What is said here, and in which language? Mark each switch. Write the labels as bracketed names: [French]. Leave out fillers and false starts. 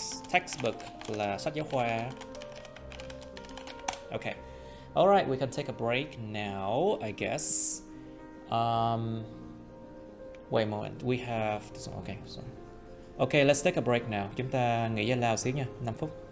[Vietnamese] Textbook là sách giáo khoa. [English] Okay. All right, we can take a break now, I guess. Wait a moment. We have Okay, let's take a break now. [Vietnamese] Chúng ta nghỉ giải lao xíu nha, 5 phút.